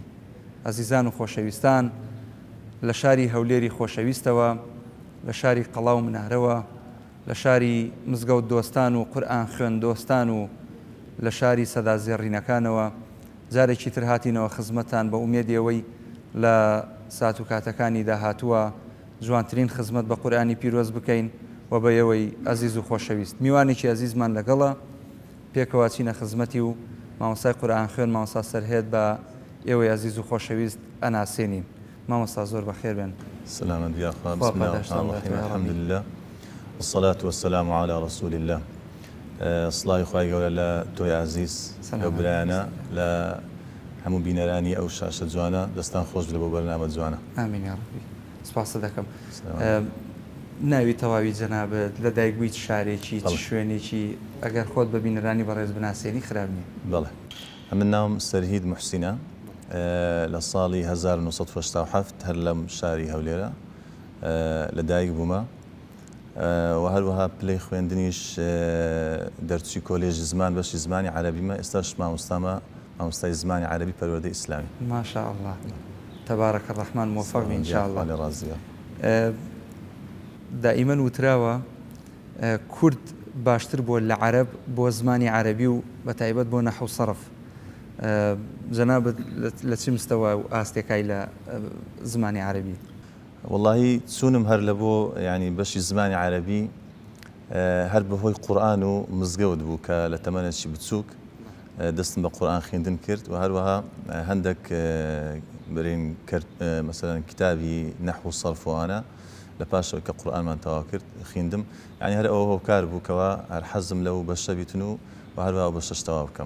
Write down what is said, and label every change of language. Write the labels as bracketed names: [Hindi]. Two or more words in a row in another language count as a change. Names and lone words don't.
[Central Kurdish] عزیزان و خۆشەویستان، لە شاری هەولێری خۆشەویستەوە، لە شاری قەڵاو منارەوە، لە شاری مزگەوت دۆستان و قورئان خوێن دۆستان و لە شاری سەدا زێڕینەکانەوە جارێکی تر هاتینەوە خزمەتان بە ئومێدیەوەی لە سات و کاتەکانی داهاتووە جوانترین خزمەت بە قورئانی پیرۆز بکەین و بە ئێوەی عزیز و خۆشەویست. میوانێکی عزیزمان لەگەڵە، پێکەوە چینە خزمەتی و مامۆستای قورئان خوێن مامۆستا سەرهێد بە ئێوەی عزیز و خۆشەویست ئەناسێنین. مامۆستا زۆر بەخێر بێن. سلامت بیا خوا. [Arabic] بسم الله الرحمن الرحیم. الحمد لله والصلاة والسلام على رسول الله. [Central Kurdish] سڵاوی خوای گەورە لە تۆی عزیز لەو برایانە لە هەموو بینەرانی ئەو شاشە جوانە دەستان خۆش لە بۆ بەرنامە جوانە. ئامین یا ڕەبی. سپاس دەکەم. ناوی تەواوی جەنابەت لە دایکبوویت شارێکی چ شوێنێکی ئەگەر خۆت بە بینەرانی بەڕێز بناسیێنی خراپ نییە؟ بەڵێ، من ناوم سەرهید موحسینە، لە ساڵی 1970 هەر لەم شاری هەولێرە لەدایک بوومە و هەروەها پلەی خوێندنیش دەرچووی کۆلێژی زمان بەشی زمانی عەرەبیمە. ئێستاش مامۆستامە، مامۆستای زمانی عەرەبی پەروەردەی ئیسلامی. [Arabic] ماشاء الله، تبارك الرحمن، موفق إن شاء الله. [Central Kurdish] دائما وتراوە کورد باشتر بۆ لە عەرەب بۆ زمانی عەرەبی و بەتایبەت بۆ نەحو و سەرف. جەنابەت لە چ مستەوە و ئاستێکای لە زمانی عەرەبی؟ واللهی چوونم هەر لە بۆ ینی بەشی زمانی عەرەبی هەر بەهۆی قورئان و مزگەوت بوو کە لە تەمەنێکی بچووک دەستم بە قورئان خوێندن کرد و هەروەها هەندێک برین کرد، مەسەلەن کتابی نەحو و سەرف وانە لە پاشەوەی کە قورئانمان تەواو کرد خوێندم یعنی هەر ئەوە هۆکار بوو کەوا هەر حەزم لەو بەشە بیتن و هەروەها بەشەش تەواو بکەم